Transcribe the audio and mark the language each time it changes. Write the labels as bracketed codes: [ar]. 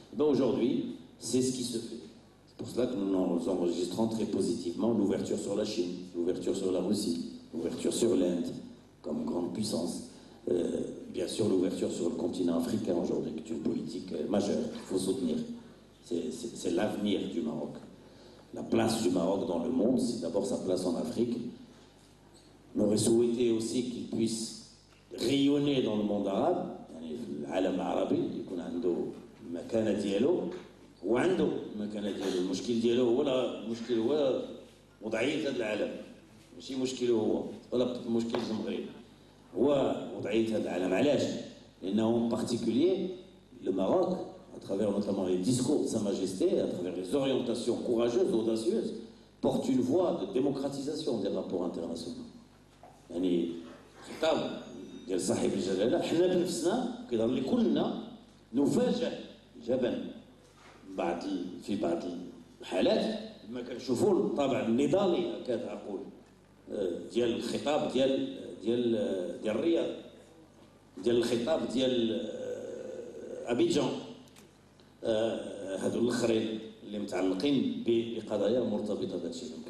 [fr] Aujourd'hui, c'est ce qui se fait. C'est pour cela que nous enregistrons très positivement l'ouverture sur la Chine, l'ouverture sur la Russie, l'ouverture sur l'Inde comme grande puissance. bien sûr, l'ouverture sur le continent africain aujourd'hui, qui est une politique majeure qu'il faut soutenir. C'est l'avenir du Maroc. La place du Maroc dans le monde, c'est d'abord sa place en Afrique. On aurait souhaité aussi qu'il puisse rayonner dans le monde arabe, [ar] يعني في العالم العربي يكون عنده مكانة ديالو وعنده المكانة ديالو. المشكل ديالو هو وضعية هذا العالم، ماشي مشكله هو ولا مشكل المغرب، هو وضعية هذا العالم. علاش؟ لأنه [fr] en particulier le Maroc, à travers notamment les discours de Sa Majesté, à travers les orientations courageuses, audacieuses, porte une voie de démocratisation des rapports internationaux. [ar] يعني خطاب ديال صاحب الجلاله حنا بنفسنا كيظهر لي كلنا نفاجئ جبا في بعض الحالات لما كنشوفوا الطابع النضالي هكذا اقول ديال الخطاب ديال الرياض، ديال الخطاب ديال ابيجان، هذو الاخرين اللي متعلقين بقضايا مرتبطه بهذا الشيء.